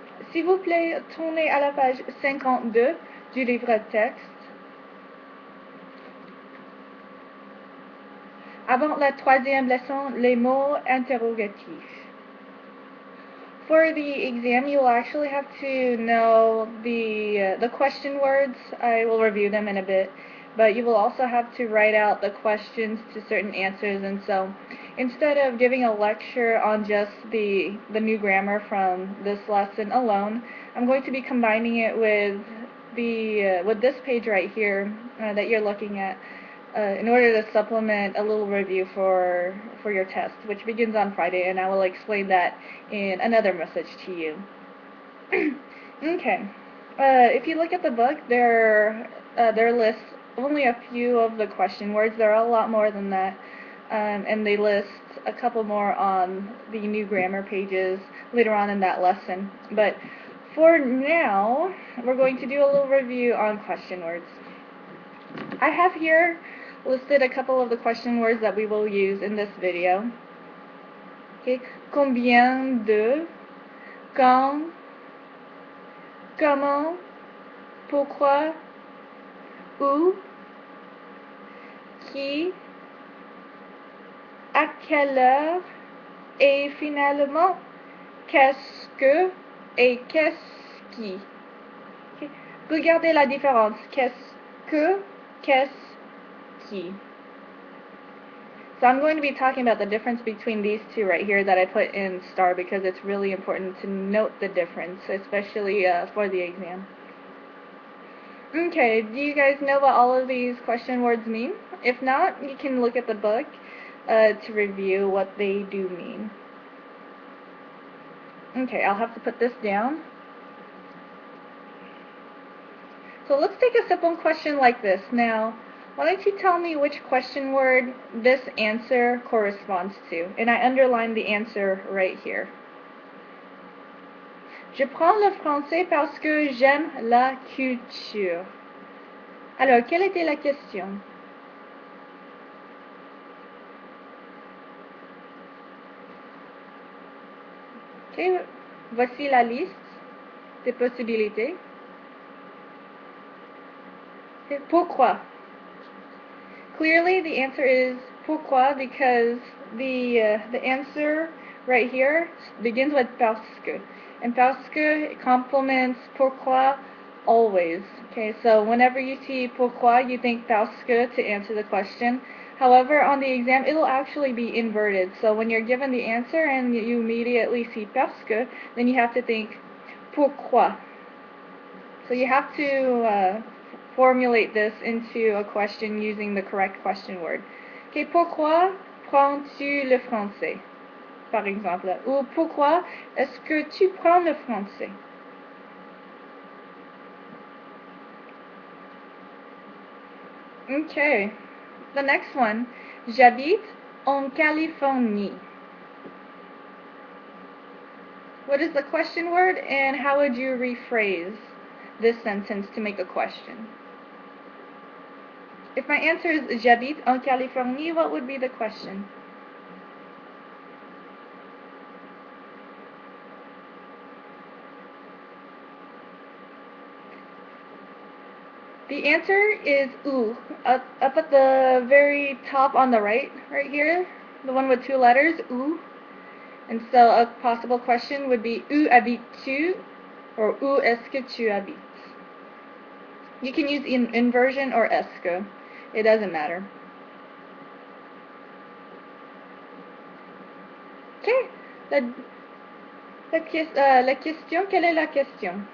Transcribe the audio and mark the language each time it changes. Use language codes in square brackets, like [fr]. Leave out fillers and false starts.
[fr] S'il vous plaît, tournez à la page 52 du livre texte. Avant la troisième leçon, les mots interrogatifs. [en] For the exam, you will actually have to know the question words. I will review them in a bit. But you will also have to write out the questions to certain answers, and so instead of giving a lecture on just the new grammar from this lesson alone, I'm going to be combining it with with this page right here that you're looking at in order to supplement a little review for your test, which begins on Friday, and I will explain that in another message to you. Okay. If you look at the book, there lists only a few of the question words. There are a lot more than that, and they list a couple more on the new grammar pages later on in that lesson. But for now, we're going to do a little review on question words. I have here listed a couple of the question words that we will use in this video. Okay. [fr] Combien de, quand, comment, pourquoi, où, qui, à quelle heure, et finalement, qu'est-ce que et qu'est-ce qui. Okay. Regardez la différence. Qu'est-ce que, qu'est-ce qui. [en] So I'm going to be talking about the difference between these two right here that I put in star because it's really important to note the difference, especially for the exam. Okay, do you guys know what all of these question words mean? If not, you can look at the book to review what they do mean. Okay, I'll have to put this down. So let's take a simple question like this. Now, why don't you tell me which question word this answer corresponds to? And I underlined the answer right here. [fr] Je prends le français parce que j'aime la culture. Alors, quelle était la question? Okay, voici la liste des possibilités. Okay, pourquoi? [en] Clearly, the answer is pourquoi because the answer right here begins with parce que. And parce que complements pourquoi always. Okay, so whenever you see pourquoi, you think parce que to answer the question. However, on the exam, it'll actually be inverted. So when you're given the answer and you immediately see parce que, then you have to think pourquoi. So you have to formulate this into a question using the correct question word. [fr] Okay, pourquoi prends-tu le français? Par exemple. Ou pourquoi est-ce que tu prends le français? [en] Okay, the next one. [fr] J'habite en Californie. [en] What is the question word and how would you rephrase this sentence to make a question? If my answer is [fr] j'habite en Californie, [en] what would be the question? The answer is où, up at the very top on the right here, the one with two letters, où. And so a possible question would be [fr] où habites-tu [en] or [fr] où est-ce que tu habites? [en] You can use inversion or est-ce que. It doesn't matter. [fr] Okay. La question, quelle est la question?